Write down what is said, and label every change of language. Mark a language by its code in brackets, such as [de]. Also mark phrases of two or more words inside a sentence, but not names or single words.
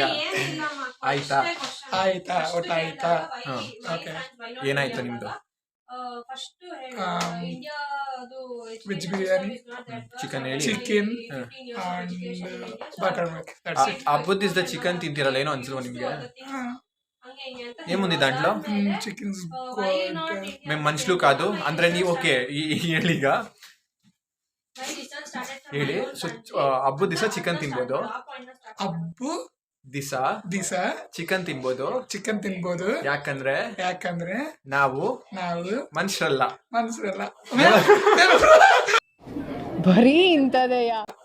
[kn] ಆಯ್ತಾ? ಊಟ ಆಯ್ತಾ? ಏನಾಯ್ತು ನಿಮ್ದು? ವೆಜ್ ಬಿರಿಯಾನಿ, ಚಿಕನ್ ಹೇಳಿ. [en] chicken butter milk. [kn] ಹಬ್ಬದ ದಿವಸ ಚಿಕನ್ ತಿಂತೀರಲ್ಲ, ಏನೋ ಅನ್ಸಲ್ವ ನಿಮ್ಗೆ? [te] ఏముంది దాంట్లో? చికెన్ మేము మనుషులు కాదు [kn] ಅಂದ್ರೆ ನೀವು. ఓకే, ಹೇಳಿಗ ಹೇಳಿ. ಸೊ ಹಬ್ಬದ ದಿವಸ ಚಿಕನ್ ತಿನ್ಬೋದು. ಹಬ್ಬ ದಿವಸ ಚಿಕನ್ ತಿನ್ಬೋದು. ಚಿಕನ್ ತಿನ್ಬೋದು. ಯಾಕಂದ್ರೆ ನಾವು ಮನುಷ್ಯರಲ್ಲ. ಬರೀ ಇಂಥದೆಯಾ?